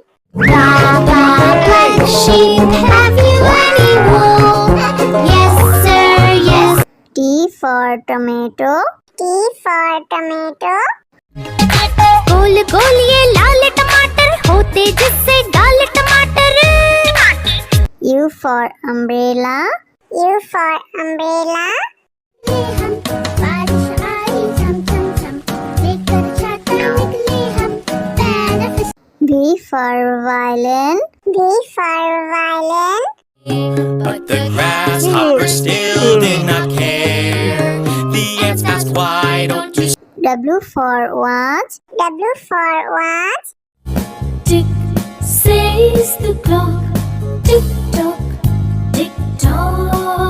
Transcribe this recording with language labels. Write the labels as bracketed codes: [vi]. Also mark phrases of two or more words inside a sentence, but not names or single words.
[en] Black sheep, have you any wool? Yes sir, yes. T for tomato. T for tomato. [hi] गोल गोल ये लाल टमाटर होते जिससे गाल टमाटर [en] U for umbrella. U for umbrella. [hi] हम बारिश आई झम झम झम लेकर छाता निकले हम पैर [en] V for violin. V for violin. But the grasshopper still did not care. The ants asked, why don't you W for watch. W for watch. Tick says the clock, tick tock, tick tock.